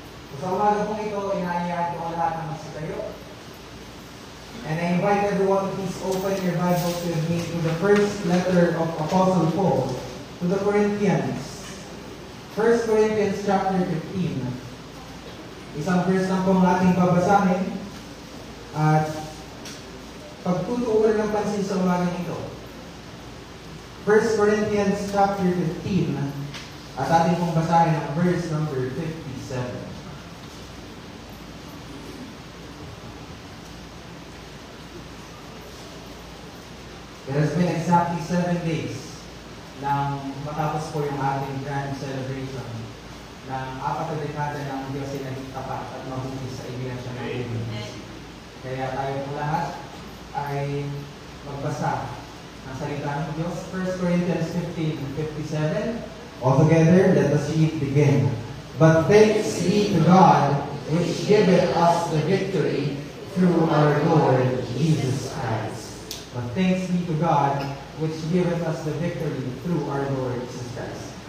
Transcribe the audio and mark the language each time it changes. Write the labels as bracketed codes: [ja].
[tl] So, sa umaga pong ito, inaayaan ko ang lahat ng magsitayo. [en] And I invite everyone to please open your Bibles with me to the first letter of Apostle Paul to the Corinthians. [tl] 1 Corinthians chapter 15. Isang verse lang po ang ating babasahin. At pagtutuunan ng pansin sa umagang ito. 1 Corinthians chapter 15. At ating pong basahin ang verse number 57. [en] It has been exactly 7 days [tl] nang matapos po yung ating grand celebration ng 4 na dekada ng Diyos ay naging tapat at mabuti sa iglesia ng Pilipinas. Kaya tayo po lahat ay magbasa ng salita ng Diyos. [en] 1 Corinthians 15:57. Altogether, let us read begin. But thanks be to God, which giveth us the victory through our Lord Jesus Christ. But thanks be to God, which giveth us the victory through our Lord Jesus Christ.